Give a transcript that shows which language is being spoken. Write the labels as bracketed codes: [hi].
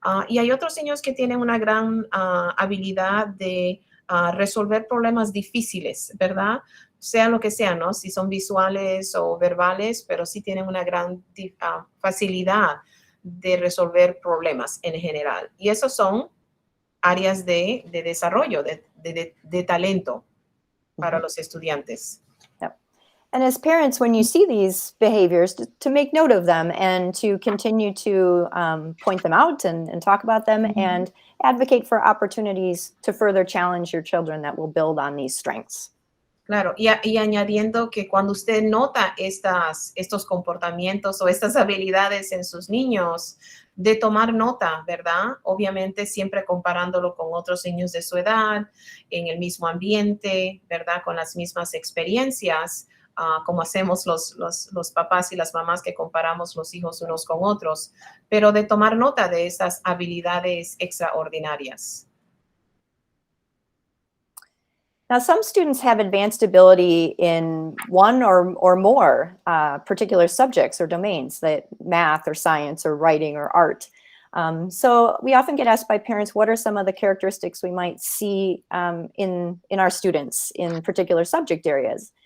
[es] Y hay otros niños que tienen una gran habilidad de resolver problemas difíciles, ¿verdad? Sea lo que sea, ¿no? Si son visuales o verbales, pero sí tienen una gran facilidad de resolver problemas en general. Y esos son áreas de desarrollo, de talento para los estudiantes. Yep. [en] And as parents, when you see these behaviors, to make note of them and to continue to point them out and talk about them and advocate for opportunities to further challenge your children that will build on these strengths. [es] Claro, y añadiendo que cuando usted nota estos comportamientos o estas habilidades en sus niños, de tomar nota, ¿verdad? Obviamente siempre comparándolo con otros niños de su edad, en el mismo ambiente, ¿verdad? Con las mismas experiencias, como hacemos los papás y las mamás que comparamos los hijos unos con otros, pero de tomar nota de esas habilidades extraordinarias. [en] Now, some students have advanced ability in one or more particular subjects or domains, like math or science or writing or art. So we often get asked by parents, what are some of the characteristics we might see in our students in particular subject areas?